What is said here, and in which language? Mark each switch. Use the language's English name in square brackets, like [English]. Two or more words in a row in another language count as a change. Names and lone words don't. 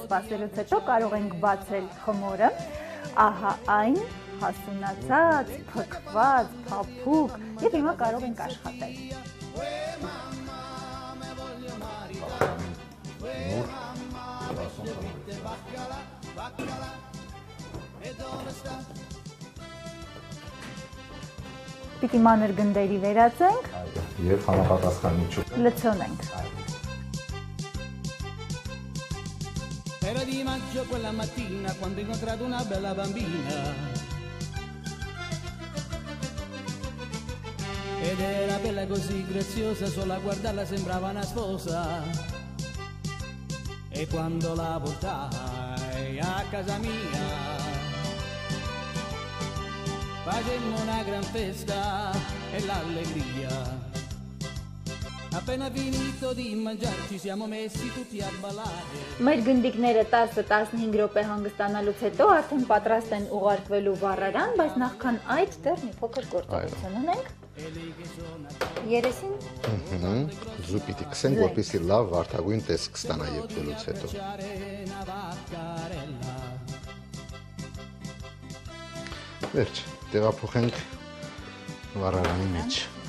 [Armenian] սպասելուց հետո կարող ենք բացել խմորը, ահա այն հասունացած, փքված, փափուկ եւ հիմա կարող ենք աշխատել։ Պիտի մանր գնդերի վերածենք եւ համապատասխան միջուկը լցոնենք։ [Italian] Era di maggio quella mattina quando ho incontrato una bella bambina ed era bella così graziosa, solo a guardarla sembrava una sposa e quando la portai a casa mia facemmo una gran festa e l'allegria. Appena finito di mangiare ci siamo messi tutti a ballare. [Armenian] Մեր գնդիկները 10-15 րոպե հանգստանալուց հետո արդեն պատրաստ են ուղարկվելու վառարան, բայց նախքան այդ դեռ մի փոքր գործողություն ունենք։ Երեսին զու պիտի քսենք, որպեսզի լավ վարդագույն տեսք ստանա եպտելուց հետո։ Վերջ, տեղափոխենք վառարանի մեջ։